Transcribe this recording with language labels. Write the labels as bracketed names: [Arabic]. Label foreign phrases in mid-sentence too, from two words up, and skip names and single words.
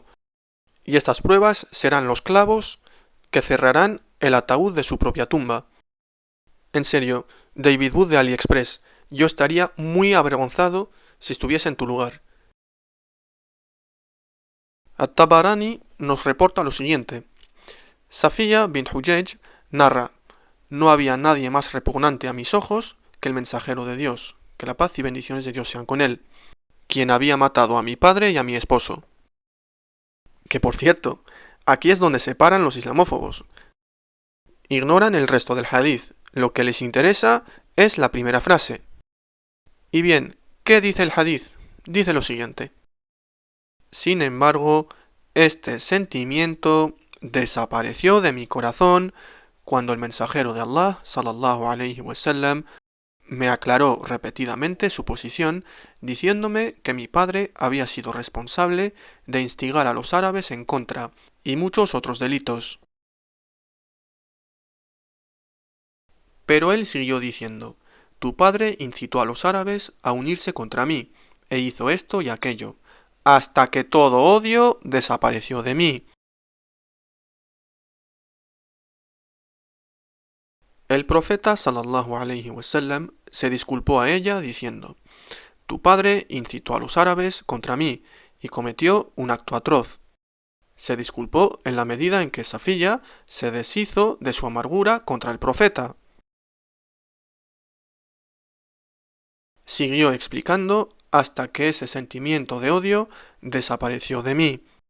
[Spanish] Y estas pruebas serán los clavos que cerrarán el ataúd de su propia tumba. En serio, David Wood de AliExpress, yo estaría muy avergonzado si estuviese en tu lugar. At-Tabarani nos reporta lo siguiente. Safiya bint Huyayj narra: no había nadie más repugnante a mis ojos que el mensajero de Dios, que la paz y bendiciones de Dios sean con él, quien había matado a mi padre y a mi esposo. Que por cierto, aquí es donde se paran los islamófobos. Ignoran el resto del hadith, lo que les interesa es la primera frase. Y bien, ¿qué dice el hadith? Dice lo siguiente. Sin embargo, este sentimiento desapareció de mi corazón cuando el mensajero de Allah, [Arabic] صلى الله عليه وسلم, [Spanish] me aclaró repetidamente su posición, diciéndome que mi padre había sido responsable de instigar a los árabes en contra y muchos otros delitos. Pero él siguió diciendo: tu padre incitó a los árabes a unirse contra mí, e hizo esto y aquello, hasta que todo odio desapareció de mí. El profeta [Arabic] صلى الله عليه وسلم [Spanish] se disculpó a ella diciendo: tu padre incitó a los árabes contra mí y cometió un acto atroz. Se disculpó en la medida en que Safiya se deshizo de su amargura contra el profeta. Siguió explicando hasta que ese sentimiento de odio desapareció de mí.